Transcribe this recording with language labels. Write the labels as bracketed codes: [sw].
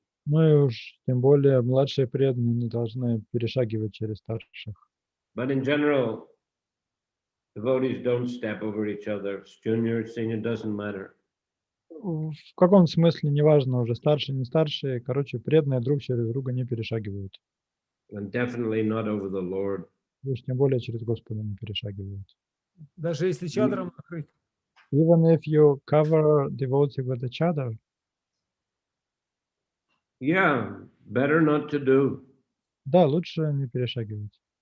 [ru] Ну и уж тем более младшие преданные не должны перешагивать через старших. [en] But in general, devotees don't step over each other. Junior, senior, doesn't matter. [ru] В каком смысле, неважно, уже старшие, не старшие, короче, преданные друг через друга не перешагивают. [en] And definitely not over the Lord. [ru] Уж тем более через Господа не перешагивают. Даже если чадром накрыть. [en] Even if you cover devotee with a chadar. Yeah, better not to do. [ru] Да, лучше не перешагивать.